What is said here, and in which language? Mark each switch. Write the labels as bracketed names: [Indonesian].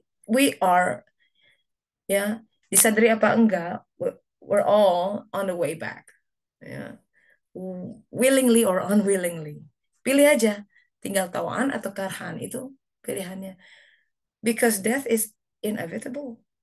[English] We are, ya, [Indonesian] disadari apa enggak, [English] we're all on the way back. Ya. Willingly or unwillingly. [Indonesian] Pilih aja, tinggal tauan atau karhan, itu pilihannya. [English] Because death is inevitable.